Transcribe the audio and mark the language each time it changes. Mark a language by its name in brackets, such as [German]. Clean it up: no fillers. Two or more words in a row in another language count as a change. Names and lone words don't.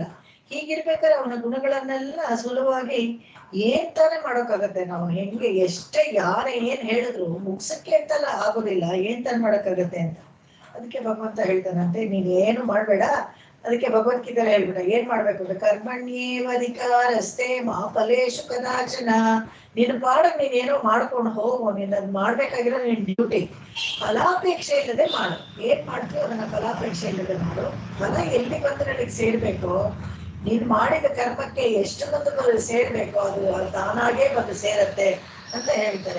[Kannada] ಹೀಗಿರ್ಬೇಕಾದ್ರೆ ಅವನ ಗುಣಗಳನ್ನೆಲ್ಲ ಸುಲಭವಾಗಿ ಏನ್ ತಾನೇ ಮಾಡೋಕ್ಕಾಗತ್ತೆ. ನಾವು ಹೆಂಗೆ ಎಷ್ಟೇ ಯಾರೇ ಏನ್ ಹೇಳಿದ್ರು ಮುಗ್ಸಕ್ಕೆ ಅಂತಲ್ಲ ಆಗೋದಿಲ್ಲ, ಏನ್ ತಾನೇ ಮಾಡೋಕ್ಕಾಗತ್ತೆ ಅಂತ. ಅದಕ್ಕೆ ಭಗವಂತ ಹೇಳ್ತಾನಂತೆ, ನೀನ್ ಏನು ಮಾಡ್ಬೇಡ. ಅದಕ್ಕೆ ಭಗವದ್ಗೀತೆಯಲ್ಲಿ ಹೇಳ್ಬಿಡ ಏನ್ ಮಾಡ್ಬೇಕು ಅಂದ್ರೆ, [Sanskrit] ಕರ್ಮಣ್ಯೇವ ಅಧಿಕಾರಸ್ತೆ ಮಾ ಫಲೇಷು ಕದಾಚನ. [Kannada] ನೀನು ಪಾಡಕ್ ನೀನೇನೋ ಮಾಡ್ಕೊಂಡು ಹೋಗು, ನೀನ್ ಅದ್ ಮಾಡ್ಬೇಕಾಗಿರೋ ನಿನ್ ಡ್ಯೂಟಿ. ಫಲಾಪೇಕ್ಷೆ ಇಲ್ಲದೆ ಮಾಡು. ಏನ್ ಮಾಡ್ತೀವಿ ಅದನ್ನ ಫಲಾಪೇಕ್ಷೆ ಇಲ್ಲದೆ ಮಾಡು. ಫಲ ಎಲ್ಲಿ ಬಂದ್ರೆ ನನಗೆ ಸೇರ್ಬೇಕು, ನೀನ್ ಮಾಡಿದ ಕರ್ಮಕ್ಕೆ ಎಷ್ಟು ಬಂದು ಸೇರ್ಬೇಕು, ಅದು ತಾನಾಗೇ ಬಂದು ಸೇರತ್ತೆ ಅಂತ ಹೇಳ್ತಾರೆ.